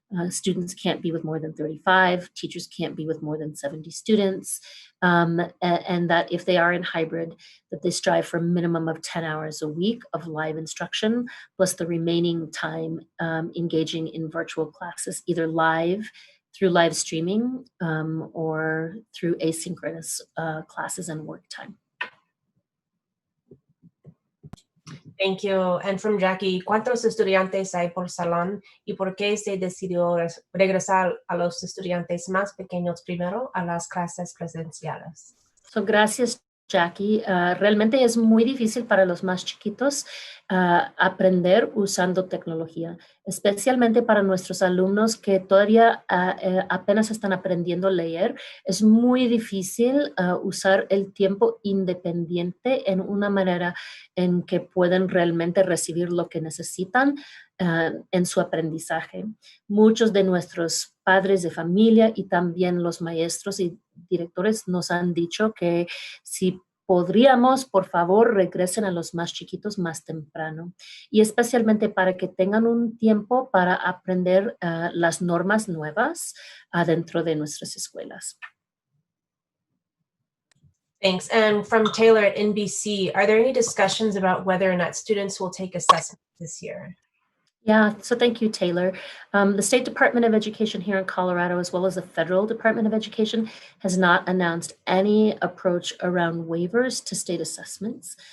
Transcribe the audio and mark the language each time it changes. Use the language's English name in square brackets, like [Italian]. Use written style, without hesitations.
[English] Students can't be with more than 35, teachers can't be with more than 70 students, and that if they are in hybrid, that they strive for a minimum of 10 hours a week of live instruction, plus the remaining time engaging in virtual classes, either live through live streaming or through asynchronous classes and work time. Thank you. And from Jackie, [Spanish] ¿cuántos estudiantes hay por salón y por qué se decidió regresar a los estudiantes más pequeños primero a las clases presenciales? So, gracias, Jackie. Realmente es muy difícil para los más chiquitos aprender usando tecnología, especialmente para nuestros alumnos que todavía apenas están aprendiendo a leer. Es muy difícil usar el tiempo independiente en una manera en que pueden realmente recibir lo que necesitan en su aprendizaje. Muchos de nuestros padres de familia y también los maestros y directores nos han dicho que si podríamos, por favor, regresen a los más chiquitos más temprano, y especialmente para que tengan un tiempo para aprender las normas nuevas dentro de nuestras escuelas. [English] Thanks. And from Taylor at NBC, are there any discussions about whether or not students will take assessment this year? Yeah, so thank you, Taylor. The State Department of Education here in Colorado, as well as the Federal Department of Education, has not announced any approach around waivers to state assessments.